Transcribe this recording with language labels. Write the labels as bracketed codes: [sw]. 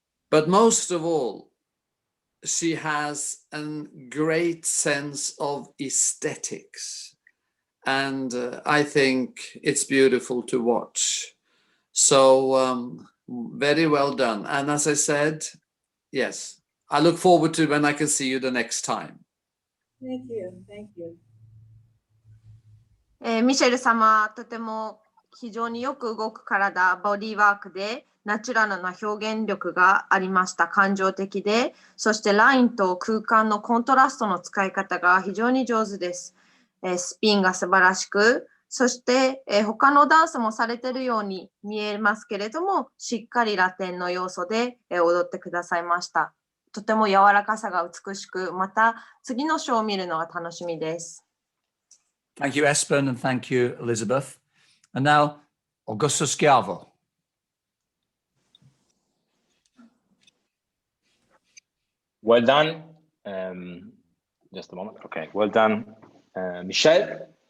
[en] But most of all, she has a great sense of aesthetics. And I think it's beautiful to watch. So very well done. And as I said, yes, I look forward to when I can see you the next time. Thank you. Thank you. [ja] ミシェル様、とても非常によく動く体、ボディワークでナチュラルな表現力がありました。感情的で、そしてラインと空間のコントラストの使い方が非常に上手です。スピンが素晴らしく、そして他のダンスもされているように見えますけれども、しっかりラテンの要素で踊ってくださいました。とても柔らかさが美しく、また次のショーを見るのが楽しみです。 [en] Thank you, Espen, and thank you, Elizabeth. And now, Augusto Schiavo. Well done. Just a moment. Okay, well done, Michelle.